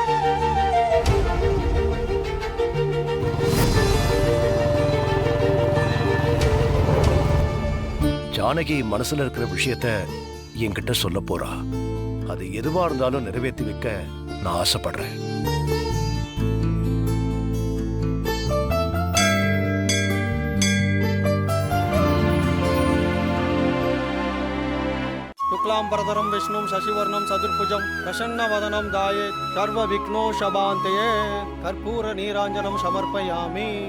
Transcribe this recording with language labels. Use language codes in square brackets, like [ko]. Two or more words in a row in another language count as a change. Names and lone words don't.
[ta] ஜானகி மனசுல இருக்கிற விஷயத்த என்கிட்ட சொல்ல போறா. அது எதுவா இருந்தாலும் நிறைவேற்றி வைக்க நான் ஆசைப்படுறேன். [sa] शुक्लांबरधरं विष्णुं शशिवर्णं चतुर्भुजं प्रसन्नवदनं ध्यायेत् सर्वविघ्नोपशान्तये कर्पूरनीराञ्जनं समर्पयामि.